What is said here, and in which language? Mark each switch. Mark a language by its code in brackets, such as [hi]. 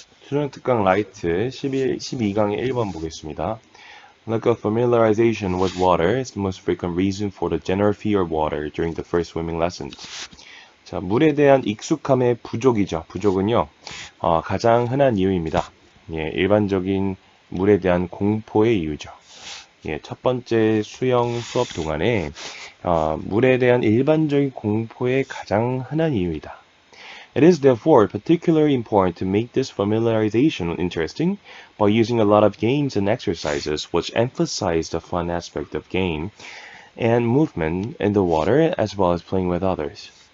[ko] 수능 특강 라이트 12강의 1번 보겠습니다. [en] Lack of familiarization with water is the most frequent reason for the general fear of water during the first swimming lessons. [ko] 자, 물에 대한 익숙함의 부족이죠. 부족은요, 가장 흔한 이유입니다. 예, 일반적인 물에 대한 공포의 이유죠. 예, 첫 번째 수영 수업 동안에 물에 대한 일반적인 공포의 가장 흔한 이유이다. [en] It is therefore particularly important to make this familiarization interesting by using a lot of games and exercises which emphasize the fun aspect of game and movement in the water as well as playing with others.